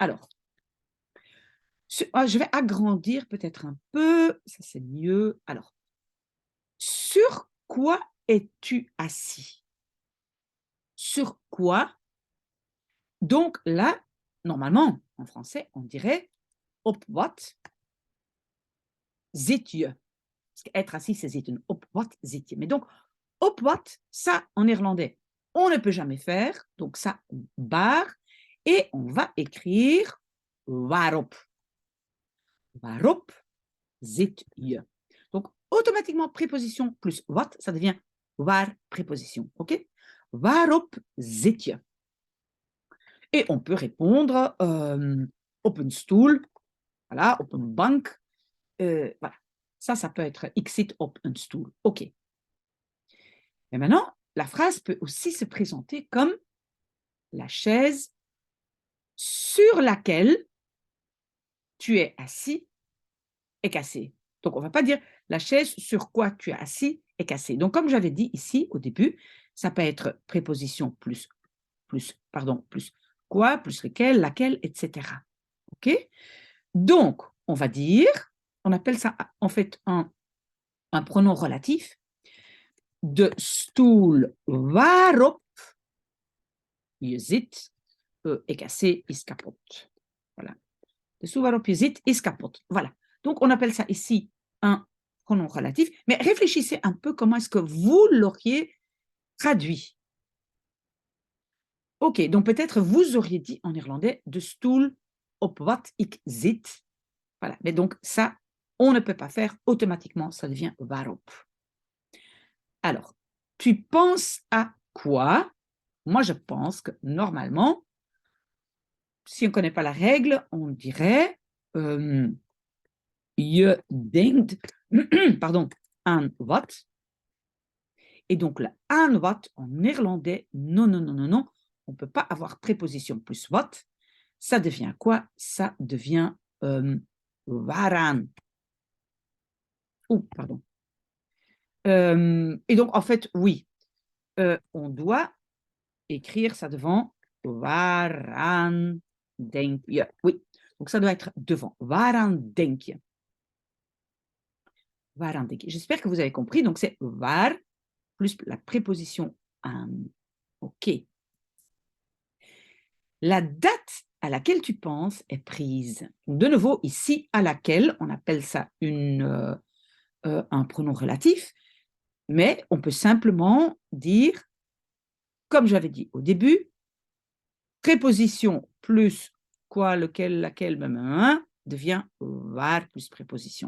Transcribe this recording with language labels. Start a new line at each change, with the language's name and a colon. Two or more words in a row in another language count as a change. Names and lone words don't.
French: Alors, je vais agrandir peut-être un peu, ça c'est mieux. Alors, sur quoi es-tu assis? Sur quoi? Donc là, normalement, en français, on dirait
Dutch: op wat zit je?
French: Parce qu'être assis, c'est zitten.
Dutch: Op wat zit je?
French: Mais donc,
Dutch: op wat,
French: ça, en néerlandais, on ne peut jamais faire. Donc ça, on barre. Et on va écrire waarop.
Dutch: Waarop zit je?
French: Donc, automatiquement, préposition plus wat, ça devient waar préposition. OK?
Dutch: Waarop zit je?
French: Et on peut répondre
Dutch: op een stoel,
French: voilà,
Dutch: op een bank.
French: Voilà. Ça peut être
Dutch: ik zit op een stoel.
French: OK. Et maintenant, la phrase peut aussi se présenter comme la chaise sur laquelle tu es assis est cassée. Donc, on ne va pas dire la chaise sur quoi tu es assis est cassée. Donc, comme j'avais dit ici au début, ça peut être préposition plus quoi, plus lequel, laquelle, etc. OK? Donc, on va dire, on appelle ça en fait un pronom relatif,
Dutch: de stoel waarop je zit
French: est cassé,
Dutch: is kapot. Voilà. De stoel waarop je zit is kapot.
French: Voilà. Donc, on appelle ça ici un pronom relatif, mais réfléchissez un peu comment est-ce que vous l'auriez traduit. Ok, donc peut-être vous auriez dit en néerlandais
Dutch: de stoel op wat ik zit.
French: Voilà, mais donc ça, on ne peut pas faire automatiquement, ça devient waarop. Alors, tu penses à quoi? Moi, je pense que normalement, si on ne connaît pas la règle, on dirait
Dutch: je denkt,
French: pardon,
Dutch: aan wat.
French: Et donc, le
Dutch: aan wat
French: en néerlandais, non, non, non, non, non. On ne peut pas avoir préposition plus wat. Ça devient quoi? Ça devient waaraan. Oh, pardon. Et donc, en fait, oui, on doit écrire ça devant
Dutch: waaraan denk je.
French: Oui, donc ça doit être devant.
Dutch: Waaraan denk je? Waaraan denk je?
French: J'espère que vous avez compris. Donc, c'est waar plus la préposition aan. OK. La date à laquelle tu penses est prise. De nouveau, ici, à laquelle, on appelle ça un pronom relatif, mais on peut simplement dire, comme j'avais dit au début, préposition plus quoi, lequel, laquelle, même, devient waar plus préposition.